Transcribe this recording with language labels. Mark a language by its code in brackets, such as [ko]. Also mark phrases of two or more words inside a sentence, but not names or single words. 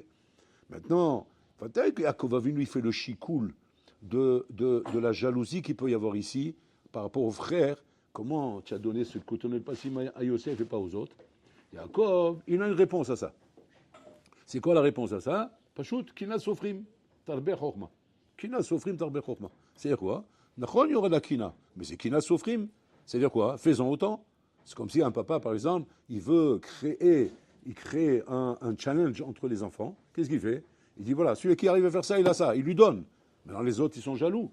[fr] Maintenant, peut-être que Yaakov Avinu, il fait le chikoul de la jalousie qu'il peut y avoir ici, par rapport aux frères. Comment tu as donné ce [he] כתונת פסים [fr] à Yosef et pas aux autres? Yaakov, il a une réponse à ça. C'est quoi la réponse à ça? [he] פשוט, קנאת סופרים, תרבה חכמה. קנאת סופרים, תרבה חכמה. [fr] C'est-à-dire quoi? Nachon, il y aura de la kina. Mais c'est [he] קנאת סופרים. [fr] C'est-à-dire quoi? Faisons autant. C'est comme si un papa, par exemple, il crée un challenge entre les enfants. Qu'est-ce qu'il fait? Il dit voilà, celui qui arrive à faire ça, il a ça. Il lui donne. Maintenant, les autres, ils sont jaloux.